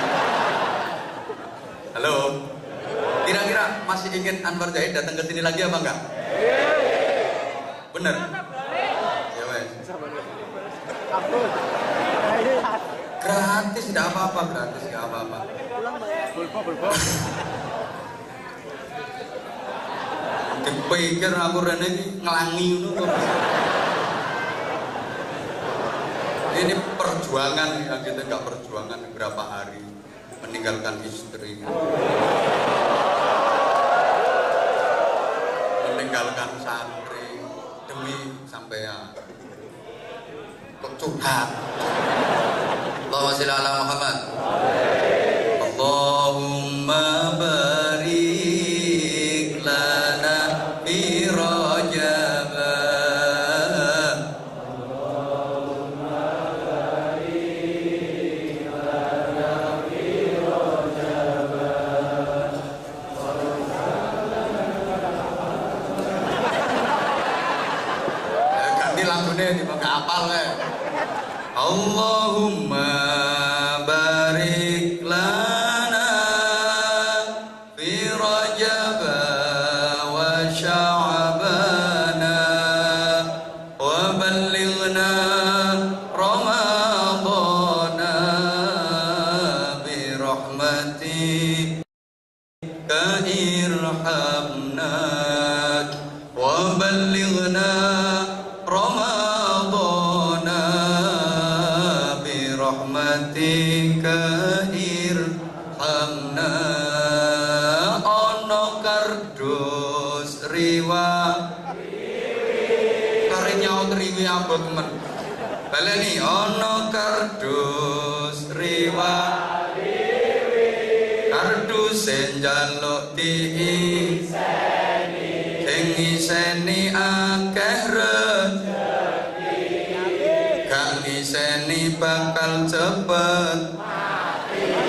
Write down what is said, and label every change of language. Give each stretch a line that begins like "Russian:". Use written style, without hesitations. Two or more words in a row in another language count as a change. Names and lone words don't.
Indonesian: Halo. Kira-kira masih ingin Anwar Zahid datang ke sini lagi apa enggak?
Javanese: Bener? Ya wes.
Indonesian: Gratis, enggak apa-apa, gratis enggak apa-apa. Bulpo.
Javanese: Dipikir aku rene iki ngelangi ngono.
Indonesian: Ini perjuangan ya, kita enggak perjuangan berapa hari meninggalkan istri. Meninggalkan santri demi sampean. Kok curhat.
Arabic: اللهم صل على محمد. اللهم بارك لنا في رجب. اللهم بارك لنا في رجب.
Javanese: Ganti lagune di bangga apal kae.
Arabic: اللهم بارك لنا في رجب وشعبان وبلغنا رمضان برحمتك ارحمنا وبلغنا رمضان رحمتك ارحمنا.
Javanese: Ono kardus riwa kare nyaut riwi abot men baleni. Ono kardus riwa kardus njaluk diiseni sing ngiseni akeh gak ngiseni bakal cepet mati.